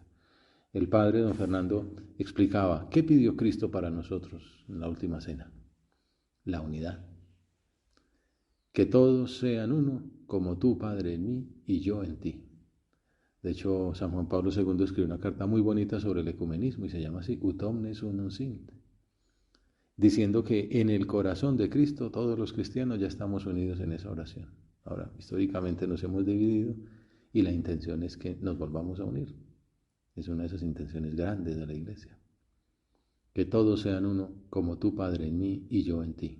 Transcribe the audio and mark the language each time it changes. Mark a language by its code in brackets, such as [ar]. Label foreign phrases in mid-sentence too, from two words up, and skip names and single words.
[es] El padre don Fernando explicaba, ¿qué pidió Cristo para nosotros en la última cena? La unidad. Que todos sean uno, como tú, Padre, en mí y yo en ti. De hecho, San Juan Pablo II escribió una carta muy bonita sobre el ecumenismo y se llama así, [la] Ut omnes unum sint, [es] diciendo que en el corazón de Cristo todos los cristianos ya estamos unidos en esa oración. Ahora, históricamente nos hemos dividido y la intención es que nos volvamos a unir. Es una de esas intenciones grandes de la Iglesia. Que todos sean uno, como tú, Padre, en mí y yo en ti.